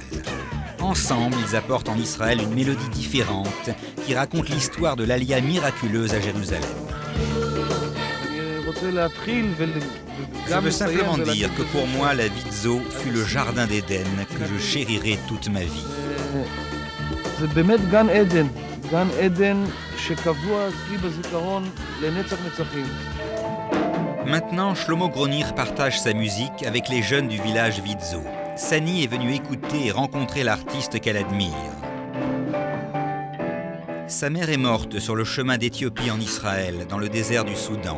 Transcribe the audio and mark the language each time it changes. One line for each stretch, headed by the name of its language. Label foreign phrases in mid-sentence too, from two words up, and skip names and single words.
French: Ensemble, ils apportent en Israël une mélodie différente qui raconte l'histoire de l'Aliyah miraculeuse à Jérusalem. Je veux simplement dire que pour moi, la Vitzo fut le jardin d'Éden que je chérirai toute ma vie.
Hebrew: גן עדן שקבוע אצלי בזיכרון לנצח נצחים.
French: Maintenant, Shlomo Gronir partage sa musique avec les jeunes du village Vitzo. Sani est venue écouter et rencontrer l'artiste qu'elle admire. Sa mère est morte sur le chemin d'Éthiopie en Israël, dans le désert du Soudan.